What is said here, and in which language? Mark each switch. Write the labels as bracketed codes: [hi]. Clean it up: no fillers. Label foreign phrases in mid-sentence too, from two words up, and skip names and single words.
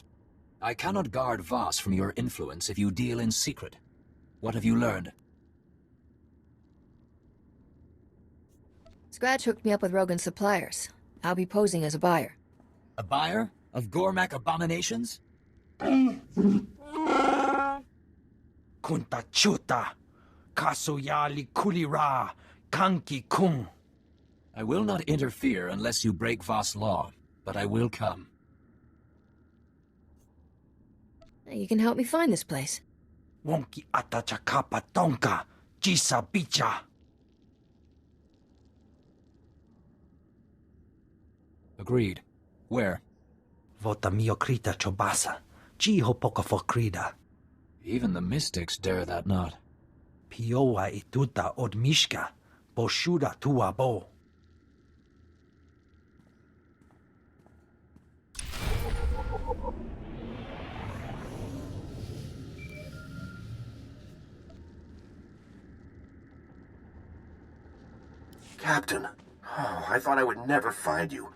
[en] I cannot guard Voss from your influence if you deal in secret. What have you learned? Scratch hooked me up with Rogan's suppliers. I'll be posing as a buyer. A buyer? Of Gormak abominations? Kunta chuta. Kasoyali kulira. Kanki kung. I will not interfere unless you break Voss law, but I will come. You can help me find this place. Wonki atachakapa tonka. Jisa bicha. Agreed. Where? Vota miokrita chobasa. Jiho poka fokrida. Even the mystics dare that not. Pioa ituta od mishka. Boshuda tua bo. Captain, I thought I would never find you.